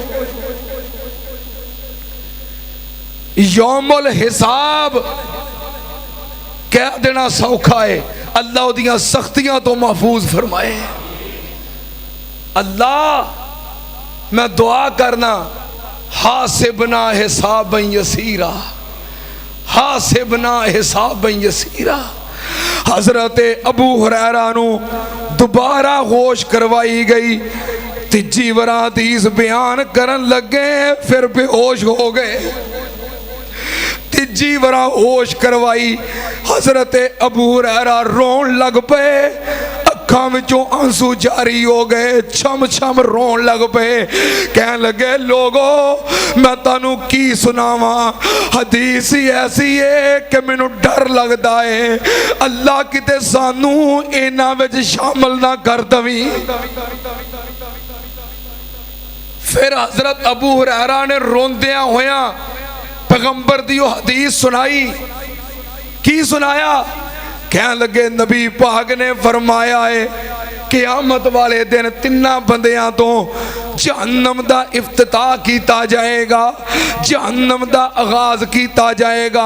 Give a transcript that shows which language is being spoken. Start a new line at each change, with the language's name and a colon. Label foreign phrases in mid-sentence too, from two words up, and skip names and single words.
Arabic: يوم الحساب
Punjabi: ਕਹਿ ਦੇਣਾ ਸੌਖਾ ਹੈ, ਅੱਲਾਹ ਉਹਦੀਆਂ ਸਖ਼ਤੀਆਂ ਤੋਂ ਮਹਿਫ਼ੂਜ਼ ਫ਼ਰਮਾਏ। ਅੱਲਾਹ ਮੈਂ ਦੁਆ ਕਰਨਾ
Arabic: حاسبنا حسابا يسيرا، حاسبنا حسابا يسيرا.
Punjabi: ਹਜ਼ਰਤ ਅਬੂ ਹੁਰੈਰਾ ਨੂੰ ਦੋਬਾਰਾ ਹੋਸ਼ ਕਰਵਾਈ ਗਈ। ਤੀਜੀ ਬਾਰ ਹਦੀਸ ਬਯਾਨ ਕਰਨ ਲੱਗੇ ਫਿਰ ਬੇਹੋਸ਼ ਹੋ ਗਏ। ਤੀਜੀ ਬਾਰ ਹੋਸ਼ ਕਰਵਾਈ, ਹਜ਼ਰਤ ਅਬੂ ਹੁਰੈਰਾ ਰੋਣ ਲੱਗ ਪਏ, ਅੱਖਾਂ ਵਿੱਚੋਂ ਅੰਸੂ ਜਾਰੀ ਹੋ ਗਏ, ਛਮ ਛਮ ਰੋਣ ਲੱਗ ਪਏ। ਕਹਿਣ ਲੱਗੇ ਲੋਕੋ ਮੈਂ ਤੁਹਾਨੂੰ ਕੀ ਸੁਣਾਵਾਂ, ਹਦੀਸ ਹੀ ਐਸੀ ਹੈ ਕਿ ਮੈਨੂੰ ਡਰ ਲੱਗਦਾ ਹੈ ਅੱਲਾਹ ਕਿਤੇ ਸਾਨੂੰ ਇਨ੍ਹਾਂ ਵਿੱਚ ਸ਼ਾਮਿਲ ਨਾ ਕਰ ਦੇਵੀ। ਫਿਰ ਹਜ਼ਰਤ ਅਬੂ ਹੁਰੈਰਾ ਨੇ ਰੋਂਦਿਆਂ ਹੋਇਆ ਪੈਗ਼ੰਬਰ ਦੀ ਹਦੀਸ ਸੁਣਾਈ। ਕੀ ਸੁਣਾਇਆ? ਕਹਿਣ ਲੱਗੇ ਨਬੀ ਪਾਕ ਨੇ ਫ਼ਰਮਾਇਆ ਹੈ ਕਯਾਮਤ ਵਾਲੇ ਦਿਨ ਤਿੰਨਾਂ ਬੰਦਿਆਂ ਤੋਂ ਜਹੰਨਮ ਦਾ ਇਫ਼ਤਿਤਾਹ ਕੀਤਾ ਜਾਏਗਾ, ਜਹੰਨਮ ਦਾ ਆਗ਼ਾਜ਼ ਕੀਤਾ ਜਾਏਗਾ।